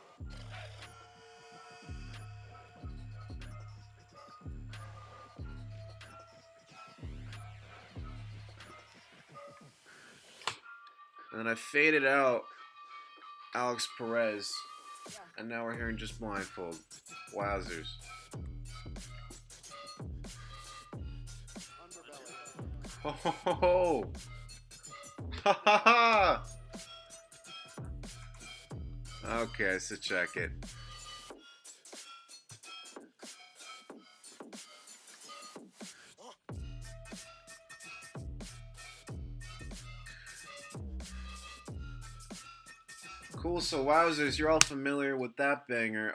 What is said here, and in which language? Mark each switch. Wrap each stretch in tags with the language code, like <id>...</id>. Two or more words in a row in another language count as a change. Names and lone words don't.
<en>And then I faded out Alex Perez. And now we're hearing just Blindfold. Wowzers. Ho ho ho ho! Ha ha ha! Okay, so check it. Cool, so wowzers, you're all familiar with that banger.</en>